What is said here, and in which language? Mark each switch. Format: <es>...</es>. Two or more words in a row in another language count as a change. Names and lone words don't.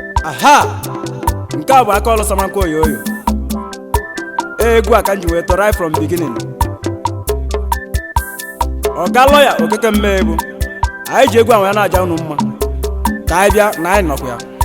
<ig>Aha! Nke a bụ aka ọlụ Samanko Oyoyo. Egwu a ka m ji wee tụọ</ig> <en>right from beginning.</en> <ig>Ọga lawyer Okeke Mmegbu. Anyị ji egwu a wee na-aja unu mma. Ka anyị bịa na anyị nọkwa ya.</ig>